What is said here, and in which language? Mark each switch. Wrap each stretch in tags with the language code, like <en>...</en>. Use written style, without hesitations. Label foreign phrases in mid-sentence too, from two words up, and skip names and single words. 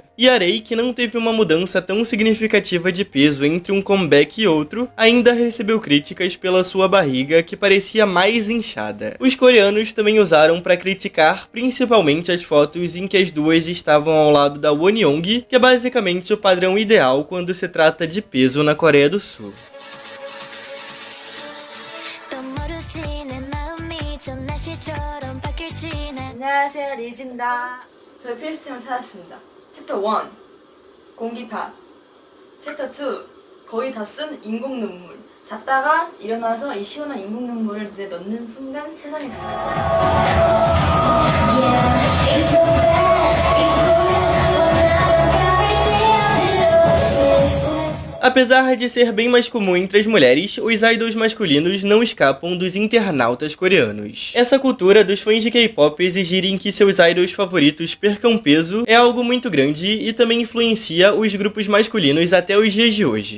<pt>E a Arei, que não teve uma mudança tão significativa de peso entre um comeback e outro, ainda recebeu críticas pela sua barriga que parecia mais inchada. Os coreanos também usaram para criticar principalmente as fotos em que as duas estavam ao lado da Wonyoung, que é basicamente o padrão ideal quando se trata de peso na Coreia do Sul.</pt> <ko>안녕하세요, 리즈입니다. 저희 필수팀을 찾았습니다. 챕터 1, 공기파. 챕터 2, 거의 다 쓴 인공 눈물. 잤다가 일어나서 이 시원한 인공 눈물을 눈에 넣는 순간 세상이 달라져요.</ko> <pt>Apesar de ser bem mais comum entre as mulheres, os idols masculinos não escapam dos internautas coreanos. Essa cultura dos fãs de K-pop exigirem que seus idols favoritos percam peso é algo muito grande e também influencia os grupos masculinos até os dias de hoje.</pt>